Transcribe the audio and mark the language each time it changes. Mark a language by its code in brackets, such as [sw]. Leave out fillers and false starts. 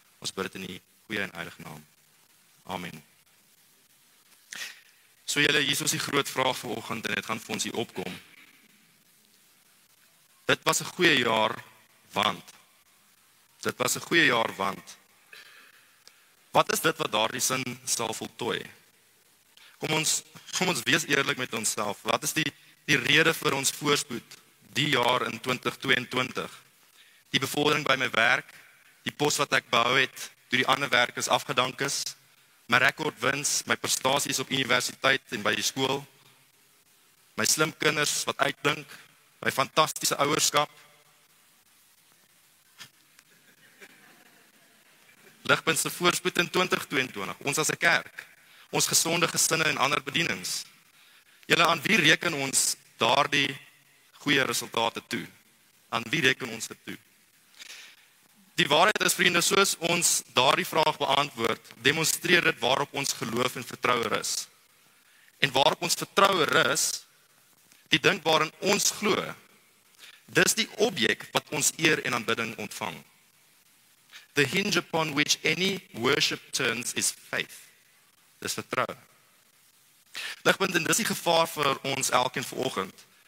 [af] Ons bid dit in die goeie en heilige naam. Amen. So julle, hier is ons die groot vraag vanoggend, en dit gaan vir ons hier opkom. Dit was 'n goeie jaar, want. Dit was 'n goeie jaar, want. Wat is dit wat daardie sin sal voltooi? Kom ons wees eerlik met onsself. Wat is die rede vir ons voorspoed die jaar in 2022? Die bevordering by my werk, die pos wat ek behou het, toe die ander werkers afgedank is, my rekordwins, my prestasies op universiteit en by die skool, my slim kinders wat uitdink, my fantastiese ouerskap. Ligpunt se voorspoed in 2022, ons as 'n kerk, ons gesonde gesinne en ander bedienings. Julle, aan wie reken ons daardie goeie resultate toe? Aan wie reken ons dit toe? Die waarheid is, vriende, soos ons daardie vraag beantwoord, demonstreer dit waarop ons geloof en vertroue rus. En waarop ons vertroue rus, die ding waarin ons glo, dis die objek wat ons eer en aanbidding ontvang. [en] The hinge upon which any worship turns is faith. [af] Dis vertroue. Ligpunt, en dis die gevaar vir ons elkeen vanoggend.